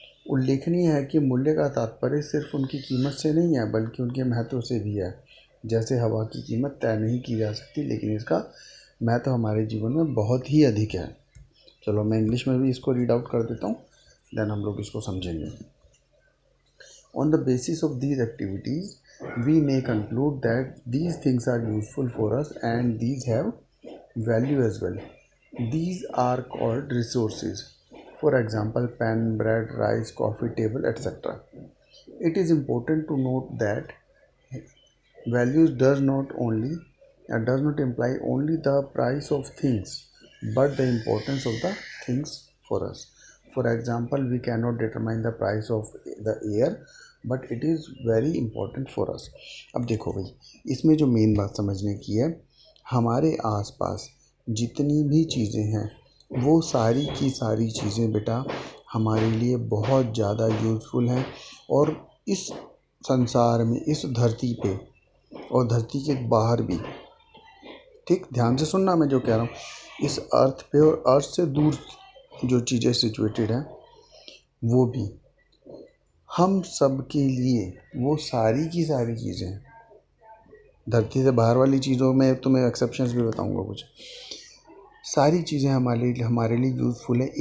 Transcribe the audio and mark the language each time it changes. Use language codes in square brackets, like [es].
[hi] उल्लेखनीय है कि मूल्य का तात्पर्य सिर्फ उनकी कीमत से नहीं है बल्कि उनके महत्व से भी है। जैसे हवा की कीमत तय नहीं की जा सकती लेकिन इसका महत्व हमारे जीवन में बहुत ही अधिक है। चलो मैं इंग्लिश में भी इसको रीड आउट कर देता हूँ, देन हम लोग इसको समझेंगे। [en] On the basis of these activities we may conclude that these things are useful for us and these have value as well. These are called resources. For example, pen, bread, rice, coffee, table, etc. It is important to note that values does not only does not imply only the price of things but the importance of the things for us. For example, we cannot determine the price of the air but it is very important for us. [hi] अब देखो भाई, इसमें जो main बात समझने की है, हमारे आसपास जितनी भी चीज़ें हैं वो सारी की सारी चीज़ें बेटा हमारे लिए बहुत ज़्यादा यूज़फुल हैं। और इस संसार में, इस धरती पे और धरती के बाहर भी, ठीक ध्यान से सुनना मैं जो कह रहा हूँ, इस अर्थ पे और अर्थ से दूर जो चीज़ें सिचुएटेड हैं वो भी हम सब के लिए, वो सारी की सारी चीज़ें, धरती से बाहर वाली चीज़ों में तो मैं एक्सेप्शंस भी बताऊंगा कुछ, सारी चीज़ें हमारे लिए यूज़फुल है।